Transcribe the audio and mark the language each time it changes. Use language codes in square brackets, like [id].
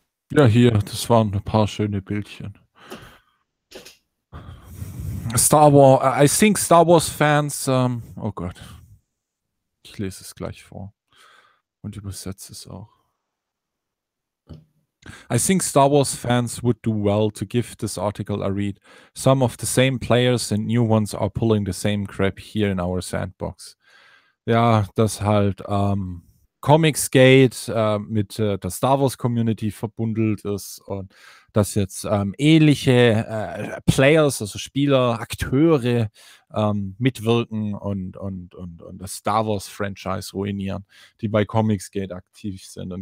[de] Ja, hier, das waren ein paar schöne Bildchen. [en] Star Wars, I think Star Wars Fans, [de] oh Gott. Ich lese es gleich vor und übersetze es auch. [en] I think Star Wars fans would do well to give this article a read. Some of the same players and new ones are pulling the same crap here in our sandbox. [de] Ja, das halt Comicsgate mit der Star Wars Community verbundelt ist und dass jetzt ähnliche Players, also Spieler, Akteure mitwirken und das Star Wars Franchise ruinieren, die bei Comicsgate aktiv sind.